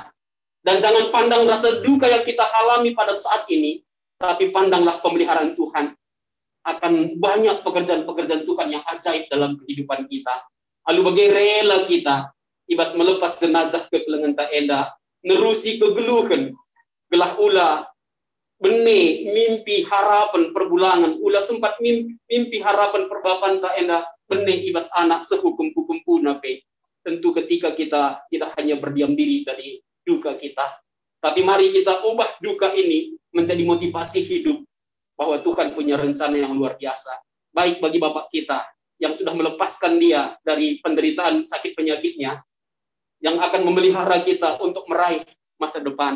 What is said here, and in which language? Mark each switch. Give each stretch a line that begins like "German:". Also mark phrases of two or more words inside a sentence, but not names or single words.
Indonesian: Dan jangan pandang rasa duka yang kita alami pada saat ini, tapi pandanglah pemeliharaan Tuhan. Akan banyak pekerjaan-pekerjaan Tuhan yang ajaib dalam kehidupan kita.
Batak Karo: Lalu bagi rela kita, ibas
Indonesian: melepas jenazah
Batak Karo: ke kelengan ta enda, nerusi kegeluhan, gelah ula, bene, mimpi harapan perbulangan, ula sempat mimpi harapan perbapan ta enda, bene ibas anak sehukum-hukum punape.
Indonesian: Tentu ketika kita tidak hanya berdiam diri dari duka kita, tapi mari kita ubah duka ini menjadi motivasi hidup, bahwa Tuhan punya rencana yang luar biasa. Baik bagi Bapak kita, yang sudah melepaskan dia dari penderitaan sakit penyakitnya, yang akan memelihara kita untuk meraih masa depan.